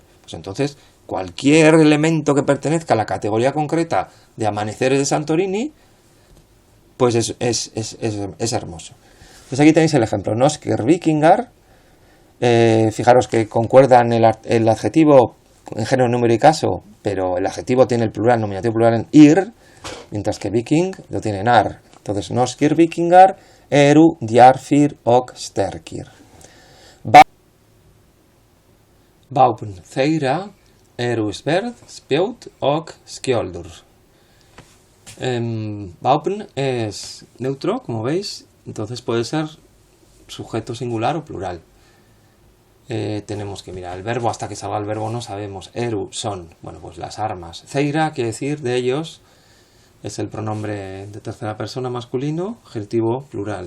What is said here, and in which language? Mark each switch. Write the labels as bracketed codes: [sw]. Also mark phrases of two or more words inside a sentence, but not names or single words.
[es] Pues entonces, cualquier elemento que pertenezca a la categoría concreta de amaneceres de Santorini, pues es hermoso. Pues aquí tenéis el ejemplo. [non] Noskir Vikingar. [es] Fijaros que concuerdan el adjetivo en género, número y caso, pero el adjetivo tiene el plural, nominativo plural en ir, mientras que viking lo tiene en ar. Entonces, [non] Noskir Vikingar, eru djarfir ok sterkir. Baupn Theira, eru sverd, spjót ok skjoldur. [es] Baupn es neutro, como veis, entonces puede ser sujeto singular o plural. Tenemos que mirar el verbo, hasta que salga el verbo no sabemos. Eru son, bueno, pues las armas. Theira quiere decir de ellos, es el pronombre de tercera persona masculino, adjetivo plural.